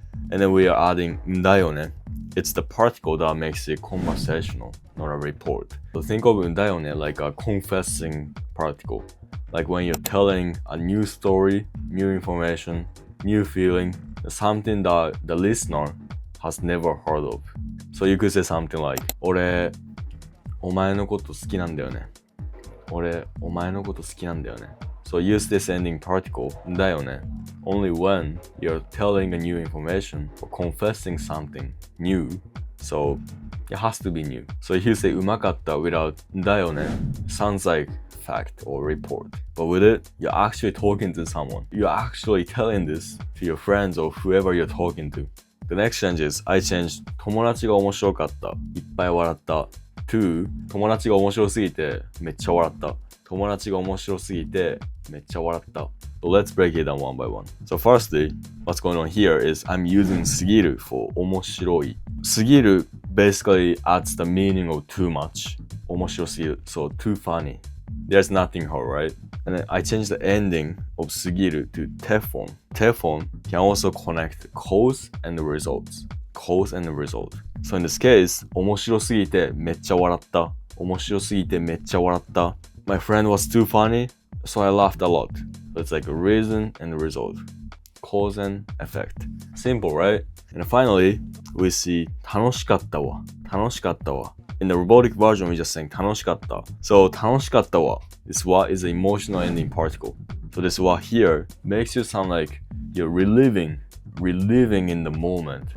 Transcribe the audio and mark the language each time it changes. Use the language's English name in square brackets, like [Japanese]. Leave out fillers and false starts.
[English] And then we are adding んだよね. It's the particle that makes it conversational, not a report. So think of んだよね like a confessing particle. Like when you're telling a new story, new information, new feeling, something that the listener has never heard of. So you could say something like [Japanese] 俺お前のこと好きなんだよね. 俺お前のこと好きなんだよね. [English] So use this ending particle だよね only when you're telling a new information or confessing something new. So it has to be new. So if you say うまかった without だよね sounds like fact or report. But with it, you're actually talking to someone. You're actually telling this to your friends or whoever you're talking to. The next change is I changed [Japanese] 友達が面白かった。いっぱい笑った to 友達が面白すぎてめっちゃ笑った。友達が面白すぎてめっちゃ笑った。 [English] So let's break it down one by one. So firstly, what's going on here is I'm using すぎる for 面白い。すぎる basically adds the meaning of too much. 面白すぎる so too funny. There's nothing hard, right? And then I changed the ending of すぎる to te form. Te form can also connect cause and the results. Cause and the result. So in this case, [Japanese] 面白すぎてめっちゃ笑った。面白すぎてめっちゃ笑った。 [English] My friend was too funny, So I laughed a lot. It's like a reason and a result. Cause and effect. Simple, right? And finally, we see [Japanese] 楽しかったわ。楽しかったわ. [English] In the robotic version, we just saying 楽しかった. [Japanese] So 楽しかったわ. [English] This wa is an emotional ending particle. So this wa here makes you sound like you're reliving in the moment.